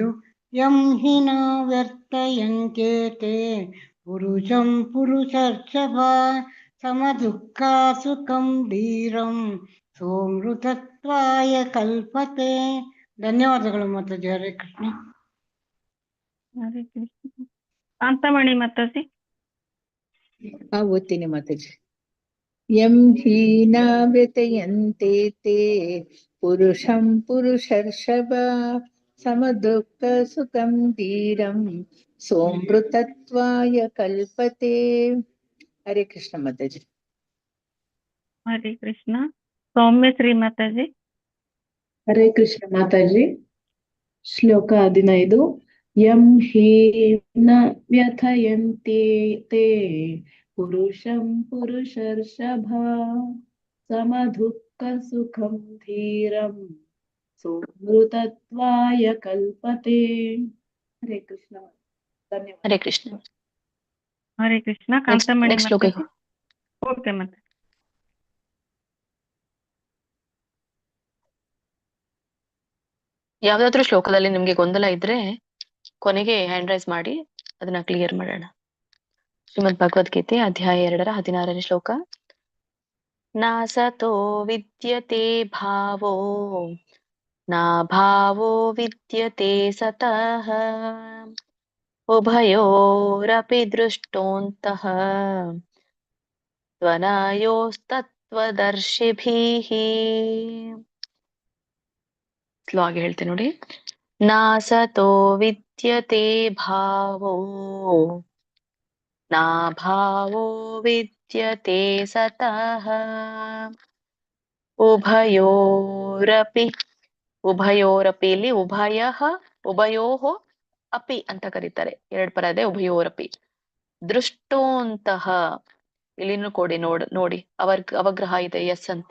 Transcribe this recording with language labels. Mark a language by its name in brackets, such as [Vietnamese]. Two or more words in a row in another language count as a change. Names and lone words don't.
[Sanskrit] ಯಂ ಹಿನ ವ್ಯರ್ಥಯಂತೇತೆ ಪುರುಷಂ ಪುರುಷರ್ಷಭ ಸಮ ದುಃಖ ಸುಖಂ ಧೀರಂ ಸೋಮೃತತ್ವಾಯ ಕಲ್ಪತೆ. [Kannada] ಧನ್ಯವಾದಗಳು ಮಾತಾಜಿ. [Sanskrit] ಹರೇ ಕೃಷ್ಣ. ಹರೇ ಕೃಷ್ಣ. ಕಾಂತಮಣಿ ಮಾತಾಜಿ. [Kannada] ಓದ್ತೀನಿ ಮಾತಾಜಿ. [Sanskrit] ಯಂ ಹೀನ ವ್ಯಥಯಂತೆ ತೇ ಪುರುಷಂ ಪುರುಷರ್ಷಭ ಸಮ ದುಃಖ ಸುಖಂ ಧೀರಂ ಸೋಮೃತತ್ವಾಯ ಕಲ್ಪತೆ. ಹರೇ ಕೃಷ್ಣ ಮಾತಾಜಿ. ಹರೇ ಕೃಷ್ಣ. ಸೌಮ್ಯ ಶ್ರೀ ಮಾತಾಜಿ. ಹರೇ ಕೃಷ್ಣ ಮಾತಾಜಿ. ಶ್ಲೋಕ 15. ಯಂ ಹೀನ ವ್ಯಥಯಂತೆ ತೇ ಪುರುಷಂ ಪುರುಷರ್ಷಭ ಸಮ ದುಃಖ ಸುಖಂ ಧೀರಂ ಅಮೃತತ್ವಾಯ ಕಲ್ಪತೆ. ಹರೇ ಕೃಷ್ಣ. [Kannada] ಧನ್ಯವಾದ. [Sanskrit] ಹರೇ ಕೃಷ್ಣ. ಹರೇ ಕೃಷ್ಣ. ಕಾಂತಮಣಿ [Kannada] ನೆಕ್ಸ್ಟ್ ಶ್ಲೋಕ. ಓಕೆ ಮತ್ತೆ ಯಾವ್ದಾದ್ರು ಶ್ಲೋಕದಲ್ಲಿ ನಿಮ್ಗೆ ಗೊಂದಲ ಇದ್ರೆ ಕೊನೆಗೆ [English] hand raise [Kannada] ಮಾಡಿ ಅದನ್ನ ಕ್ಲಿಯರ್ ಮಾಡೋಣ. ಶ್ರೀಮದ್ ಭಗವದ್ಗೀತೆ ಅಧ್ಯಾಯ 2 ಶ್ಲೋಕ. [Sanskrit] ನಾಸತೋ ವಿದ್ಯತೆ ಭಾವೋ ನಾ ಭಾವೋ ವಿದ್ಯತೆ ಸತಃ ಉಭಯೋರಪಿ ದೃಷ್ಟೋಂತಃ ತ್ವನಯೋಸ್ತತ್ವದರ್ಶಿಭಿಃ. [Kannada] ಸ್ಲೋ ಆಗಿ ಹೇಳ್ತೀನಿ ನೋಡಿ. [Sanskrit] ನಾಸತೋ ವಿದ್ಯತೆ ಭಾವೋ ನಾ ಭಾವೋ ವಿದ್ಯತೆ ಸತಃ ಉಭಯೋರಪಿ. [Kannada] ಉಭಯೋರಪಿ ಇಲ್ಲಿ [Sanskrit] ಉಭಯೋಃ ಅಪಿ [Kannada] ಅಂತ ಕರೀತಾರೆ. 2 ಪದ ಇದೆ. ಉಭಯೋರಪಿ. ದೃಷ್ಟೋಂತಹ ಇಲ್ಲಿನೂ ನೋಡಿ ಅವಗ್ರಹ ಇದೆ ಎಸ್ ಅಂತ.